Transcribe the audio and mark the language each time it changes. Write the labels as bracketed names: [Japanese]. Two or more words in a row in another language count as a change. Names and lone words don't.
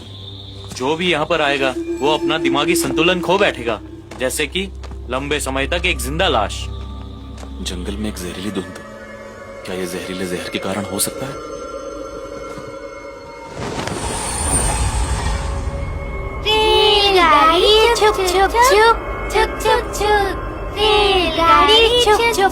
[Hindi] जो भी यहाँ पर आएगा वो अपना दिमागी संतुलन खो बैठेगा, जैसे कि लंबे समय तक एक जिंदा लाश। जंगल में एक जहरीली धुंध, क्या ये जहरीले जहर के कारण हो सकता है? रेलगाड़ी छुक छुक छुक छुक छुक छुक, रेलगाड़ी छुक छुक